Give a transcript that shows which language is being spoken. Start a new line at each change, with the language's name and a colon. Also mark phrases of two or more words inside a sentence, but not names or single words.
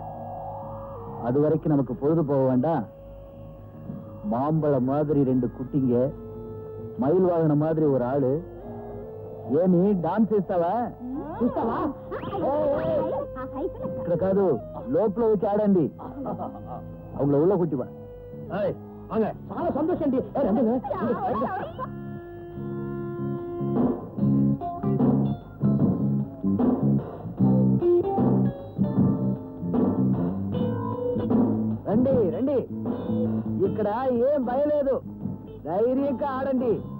Tamil: அது வரைக்கும் நமக்கு பொழுது போக வேண்டாம். மாம்பழம் மாதிரி 2 குட்டிங்க, மயில் வாகன மாதிரி ஒரு ஆளு. ஏன் நீ டான்ஸ்
Telugu: చేస్తావా? ఇక్కడ కాదు, లోపల వచ్చి ఆడండి.
Tamil: அவங்கள உள்ள கூட்டி வா. வாங்க,
Telugu: చాలా సంతోషం అండి. రండి రండి, ఇక్కడ ఏం భయలేదు.
Tamil: தைரியக்கா ஆடண்டி.